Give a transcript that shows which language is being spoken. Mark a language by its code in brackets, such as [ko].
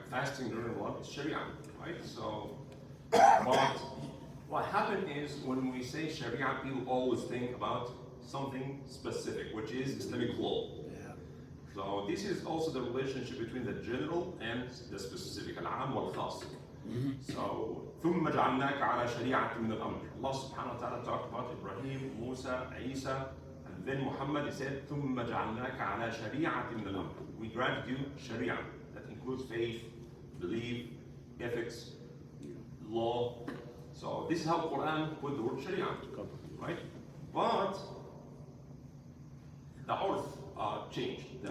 [en] Fasting during Ramadan is Sharia, right? So, but what happened is when we say Sharia, people always think about something specific, which is Islamic law. Yeah. So this is also the relationship between the general and the specific, [ar] العام والخاص. So, ثم جعلناك على شريعة من الأمر. [en] Allah subhanahu wa ta'ala talked about Ibrahim, Musa, Isa, and then Muhammad, he said, [ar] ثم جعلناك على شريعة من الأمر. [en] We granted you Sharia, that includes faith, belief, ethics, law. So this is how Quran put the word Sharia, right? But the urf changed.